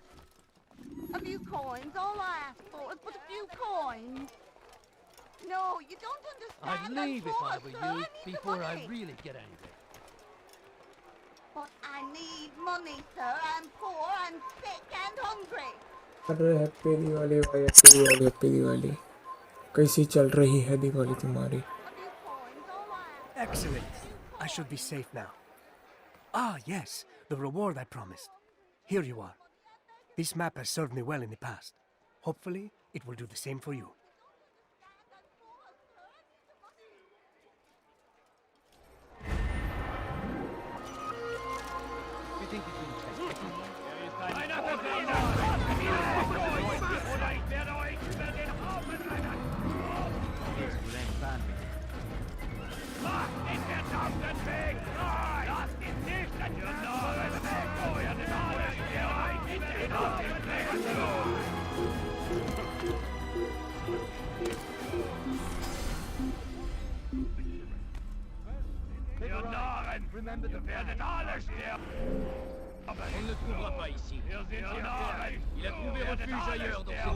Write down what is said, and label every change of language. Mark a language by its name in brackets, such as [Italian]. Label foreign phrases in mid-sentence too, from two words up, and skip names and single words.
[English] A few coins. All I ask for is but a few coins. No, you don't understand. I'd leave if I were sir. you I need before the I money. really get angry. But I need money, sir. I'm poor and sick and hungry. [Hindi] अरे हैप्पी दिवाली भाई, हैप्पी दिवाली। कैसी चल रही है दिवाली तुम्हारी? [English] Excellent. I should be safe now. Ah, yes, the reward I promised. Here you are. This map has served me well in the past. Hopefully, it will do the same for you. think it will test me. [German] Einer Vertreter! Oder ich werde euch über den Haufen rennen! Macht den verdammten Weg frei! Lasst ihn nicht an den Narren weg! Oh, ihr seid alle hier! In den Haufen rennen! Ihr Narren! Ihr werdet alle sterben! [French] On ne le trouvera pas ici. [German] Ihr seid Narren! [French] Il a trouvé [German] Ihr werdet [French] refuge [German] alle [French] ailleurs dans [German] sterben.